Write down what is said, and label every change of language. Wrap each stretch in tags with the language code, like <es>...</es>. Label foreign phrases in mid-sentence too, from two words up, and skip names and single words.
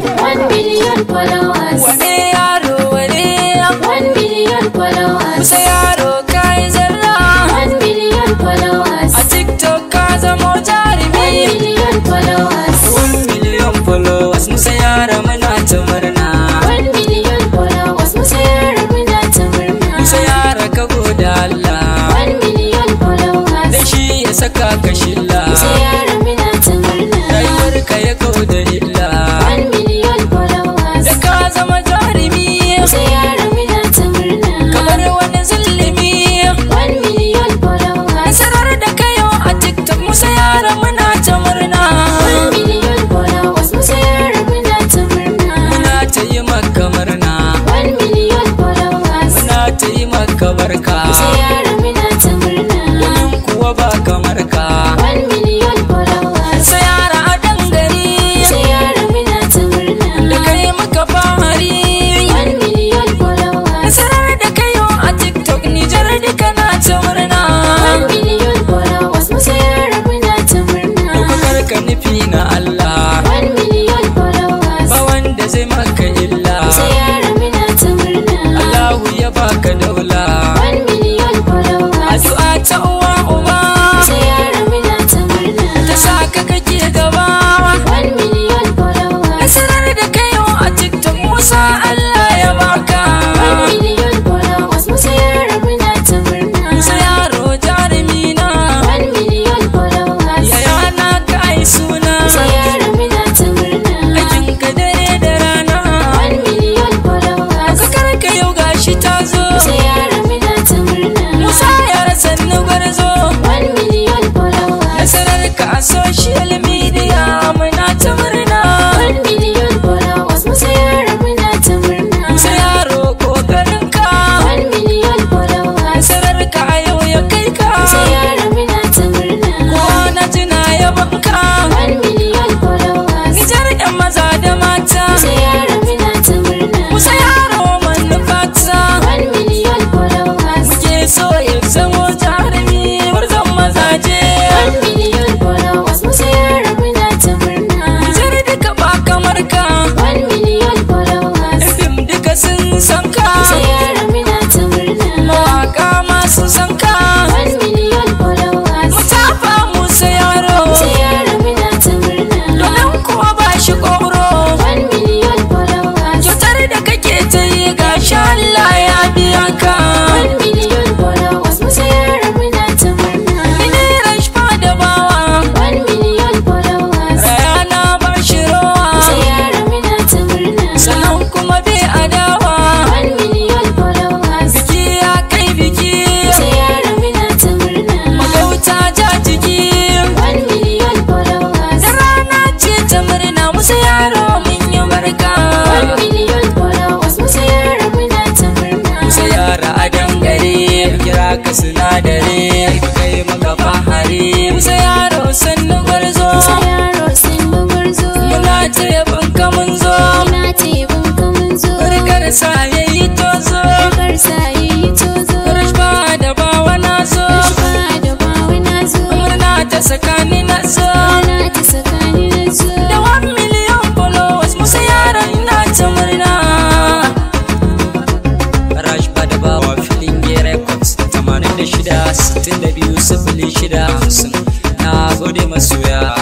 <en>One million followers.</en> <ha>Wane yaro, wane</ha> <en>One million followers.</en> <ha>Kusa yaro ka yi zarra.</ha> <en>One million followers.</en> <ha>A TikTok ka zamo jarumi.</ha> <en>One million followers. One million followers.</en> <ha>Musa yaro muna ta murna.</ha> <en>One million followers.</en> <ha>Musa yaro muna ta murna. Musa yaro ka gode Allah.</ha> <en>One million followers.</en> <ha>Da shi ya saka ka shilla. Musa yaro muna ta murna. Rayuwar ka ya kau da illa.</ha> <en>One million followers.</en> <ha>Da ka zama jarumi. Musa yaro muna ta murna. Kamar wani zulumi.</ha> <en>One million followers.</en> <ha>Nasarar da ka yau a TikTok, Musa yaro muna ta murna.</ha> <en>One million followers.</en> <ha>Musa yaro muna ta murna. Muna ta yi maka murna.</ha> <en>One million followers.</en> <ha>Muna ta yi maka barka. Musa yaro muna ta murna. Domin kuwa ba kamar ka.</ha> <en>One million followers.</en> <ha>Musa yaro a dangare. Musa yaro muna ta murna. Da kai muka fahari.</ha> <en>One million followers.</en> <ha>Nasarar da ka yau a TikTok, Nijar duka na ta murna.</ha> <en>One million followers.</en> <ha>Musa yaro muna ta murna. Ɗaukakar ka nufi na Allah.</ha> <en>One million followers.</en> <ha>Ba wanda zai maka illa. Musa yaro muna ta murna. Allahu ya baka daula.</ha> <en>One million followers.</en> <ha>Addu'a ta uwa uba. Musa yaro muna ta murna. Ta sa ka kake gaba.</ha> <en>One million followers.</en> <ha>Nasarar da ka yau a TikTok, Musa Allah ya baka.</ha> <en>One million followers.</en> <ha>Musa yaro muna ta murna. Musa yaro jarumi na.</ha> <en>One million followers.</en> <ha>Yaya na ka ai suna. Musa yaro muna ta murna. Aikin ka dare da rana.</ha> <en>One million followers.</en> <ha>Ɗaukakar ka yau gashi ta zo. Musa yaro muna ta murna. Musa yaro sannu gwarzo.</ha> <en>One million followers.</en> <ha>Nasarar ka a</ha> <en>social media</en> <ha>muna ta murna.</ha> <en>One million followers.</en> <ha>Musa yaro muna ta murna. Musa yaro kokarin ka.</ha> <en>One million followers.</en> <ha>Nasarar ka a yau ya kai ka. Musa yaro muna ta murna. Kowa na ji na yabon ka.</ha> <en>One million followers.</en> <ha>Nijar yan maza da mata. Musa yaro muna ta murna. Musa yaro manufa ta.</ha> <en>One million followers.</en> <ha>Muke so ya zamo jarumi, gwarzon mazaje.</ha> <en>One million followers.</en> <ha>Musa yaro muna ta murna. Nijar duka ba kamar ka.</ha> <en>One million followers.</en> <ha>Fim duka sun san ka. Musa yaro muna ta murna. Mawaka ma sun san ka.</ha> <en>One million followers.</en> <ha>Mu tafa Musa yaro. Musa yaro muna ta murna. Domin kuwa ba shi koro.</ha> <en>One million followers.</en> <ha>Kyautar da kake ta yi ga shi Allah ya biya ka.</ha> <en>One million followers.</en> <ha>Musa yaro muna ta murna. Ni ne Rashfa da bawa.</ha> <en>One million followers.</en> <ha>Rayana ba shi rowa. Musa yaro muna ta murna. Sannan kuma bai adawa.</ha> <en>One million followers.</en> <ha>Biki ya kai biki. Musa yaro muna ta murna. Magauta ja jiki.</ha> <en>One million followers.</en> <ha>Da rana ce ta murna, Musa yaro mun yi barka.</ha> <en>One million followers.</en> <ha>Musa yaro muna ta murna. Musa yaro a dangare, kira ka sinadari, kai maka fahari. Musa yaro sannu gwarzo. Musa yaro sannu gwarzo. Muna ta yabon ka mun zo. Muna ta yabon ka mun zo. Barkar sa yayi tozo. Barkar sa yayi tozo. Rashfa da bawa na zo. Rashfa da bawa na zo. Murna ta sakani na zo. Murna ta sakani na zo.</ha> <en>Da one million followers,</en> <ha>Musa yaro ina ta murna. Rashfa da bawa filin Records, tamanin da shida, sittin da biyu, sifili shida, hamsin. Na gode masoya.</ha>